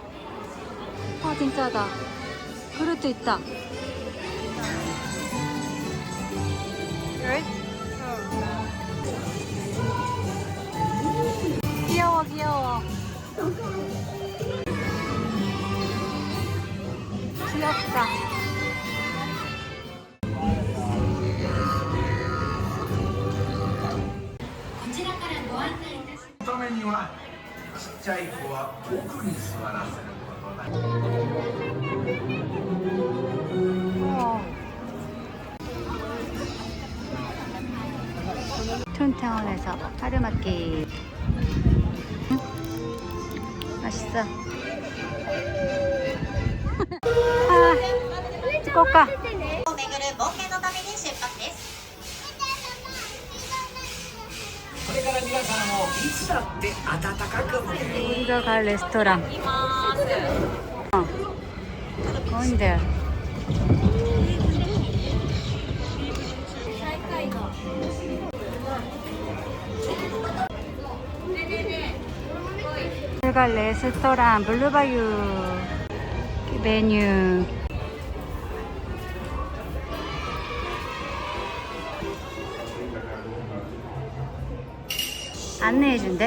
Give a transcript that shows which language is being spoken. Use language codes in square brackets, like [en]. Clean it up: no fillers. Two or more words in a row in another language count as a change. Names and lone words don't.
[ko] 아 진짜다. 그릇도 있다. 귀여워 귀여워. 귀엽다. [ja] ためにはちっちゃい子は奥に座らせることだ。 [ko] 툰타운에서 하루마키. 맛있어. 아, 찍을까? [ja] を巡る冒険の旅に出発です。これから皆さんをいつだって温かく迎える [ko] 우리가 갈 레스토랑. [en] going there. [ko] 우리가 레스토랑 블루바유 메뉴. 안내해준대.